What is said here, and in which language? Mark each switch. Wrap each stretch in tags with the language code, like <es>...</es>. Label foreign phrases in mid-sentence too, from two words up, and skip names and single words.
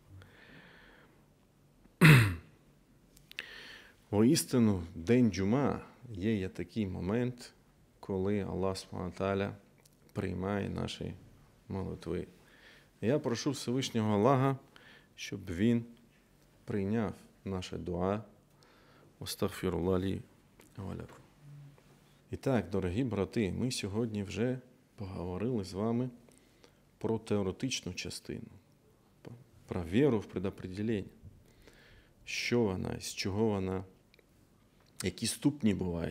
<uk>Воістину, день джума є такий момент, коли Аллах</uk> <ar>سبحانه وتعالى</ar> <uk>приймає наші молитви. Я прошу Всевишнього Аллаха, щоб він прийняв наше дуа.</uk> <ar>أستغفر الله لي ولكم.</ar> <uk>І так, дорогі брати, ми сьогодні вже поговорили з вами про теоретичну частину, про віру в предопределення. Що вона, з чого вона, які ступні бувають?</uk>